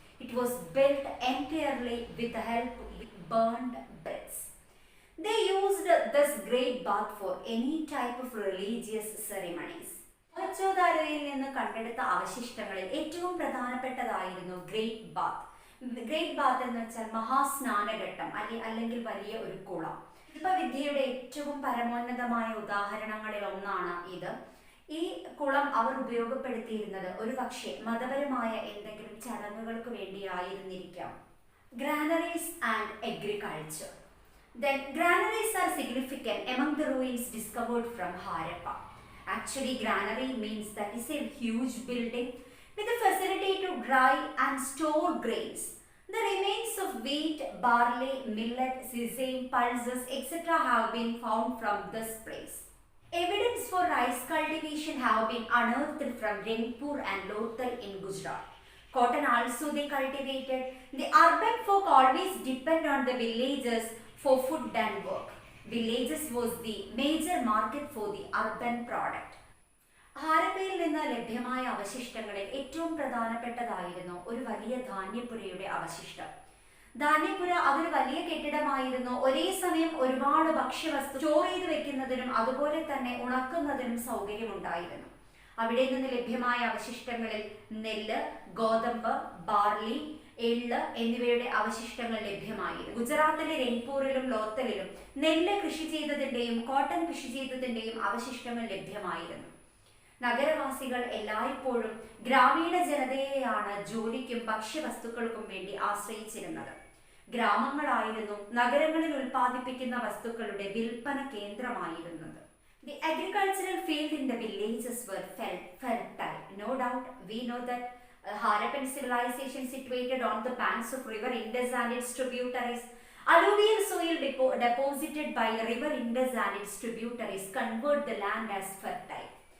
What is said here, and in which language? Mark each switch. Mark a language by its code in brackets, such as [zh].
[en] It was built entirely with the help of burned bricks. They used this great bath for any type of religious ceremonies. [ml] മോഹൻജോദാരോയിൽ നിന്ന് കണ്ടെടുത്ത അവശിഷ്ടങ്ങളിൽ ഏറ്റവും പ്രധാനപ്പെട്ടതായിരുന്നു great bath. Great bath എന്ന് വെച്ചാൽ മഹാസ്നാനഘട്ടം അല്ലെങ്കിൽ വലിയ ഒരു കുളം. ശില്പവിദ്യയുടെ ഏറ്റവും പരമോന്നതമായ ഉദാഹരണങ്ങളിൽ ഒന്നാണ് ഇത്. ഈ കുളം അവർ ഉപയോഗപ്പെടുത്തിയിരുന്നത് ഒരു പക്ഷേ മതപരമായ എന്തെങ്കിലും ചടങ്ങുകൾക്ക് വേണ്ടിയായിരുന്നിരിക്കാം. [en] Granaries and agriculture. Then granaries are significant among the ruins discovered from Harappa. Actually, granary means that is a huge building with the facility to dry and store grains. The remains of wheat, barley, millet, sesame, pulses, etc. have been found from this place. Evidence for rice cultivation have been unearthed from Rangpur and Lothal in Gujarat. Cotton also they cultivated. The urban folk always depend on the villages for food and work. Villages was the major market for the urban product. [ml] ഹാരപ്പയിൽ നിന്ന് ലഭ്യമായ അവശിഷ്ടങ്ങളിൽ ഏറ്റവും പ്രധാനപ്പെട്ടതായിരുന്നു ഒരു വലിയ ധാന്യപ്പുരയുടെ അവശിഷ്ടം. ധാന്യപ്പുര അതൊരു വലിയ കെട്ടിടമായിരുന്നു. ഒരേ സമയം ഒരുപാട് ഭക്ഷ്യവസ്തു സ്റ്റോർ ചെയ്ത് വെക്കുന്നതിനും അതുപോലെ തന്നെ ഉണക്കുന്നതിനും സൗകര്യമുണ്ടായിരുന്നു. അവിടെ നിന്ന് ലഭ്യമായ അവശിഷ്ടങ്ങളിൽ നെല്ല്, ഗോതമ്പ്, ബാർലി, എള്ള് എന്നിവയുടെ അവശിഷ്ടങ്ങൾ ലഭ്യമായിരുന്നു. ഗുജറാത്തിലെ രംഗ്പൂരിലും ലോത്തലിലും നെല്ല് കൃഷി ചെയ്തതിന്റെയും കോട്ടൺ കൃഷി ചെയ്തതിന്റെയും അവശിഷ്ടങ്ങൾ ലഭ്യമായിരുന്നു. നഗരവാസികൾ എല്ലായ്പ്പോഴും ഗ്രാമീണ ജനതയെയാണ് ജോലിക്കും ഭക്ഷ്യവസ്തുക്കൾക്കും വേണ്ടി ആശ്രയിച്ചിരുന്നത്. ഗ്രാമങ്ങളായിരുന്നു നഗരങ്ങളിൽ ഉൽപ്പാദിപ്പിക്കുന്ന വസ്തുക്കളുടെ വിൽപ്പന കേന്ദ്രമായിരുന്നത്. [en] The agricultural field in the villages were fertile. No doubt, we know that Harappan civilization situated on the banks of river Indus and its tributaries. Alluvial soil deposited by river Indus and its tributaries convert the land as fertile.